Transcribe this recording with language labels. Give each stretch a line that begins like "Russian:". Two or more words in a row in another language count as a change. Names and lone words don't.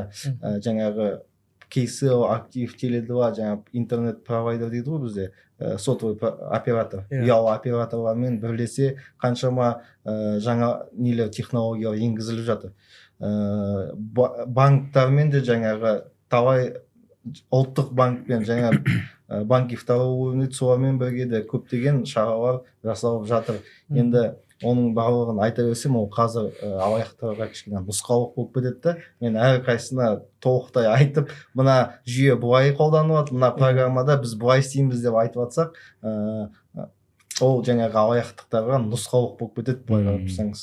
Kazakh: Жаңағы Кейсел, Актив, Теле2, жаңағы интернет провайдер дейді ғой бізде,
Russian: сотовый оператор,
Kazakh: ұялы операторлармен бірлесе қаншама жаңа нелер технологиялар енгізіліп жатыр. Банктармен де жаңағы талай ұлттық банкпен жаңа
Russian: банки второго уровня
Kazakh: солармен бірге де көптеген шаралар жасалып жатыр. Енді оның барлығын айта берсем, ол қазір алаяқтарға кішкене нұсқаулық болып кетеді. Мен әрқайсысына толықтай айтып, мына жүйе былай қолданылады, мына программада біз былай істейміз деп айтып жатсақ, ол жаңағы алаяқтықтарға нұсқаулық болып кетеді, былай қарап тұрсаңыз.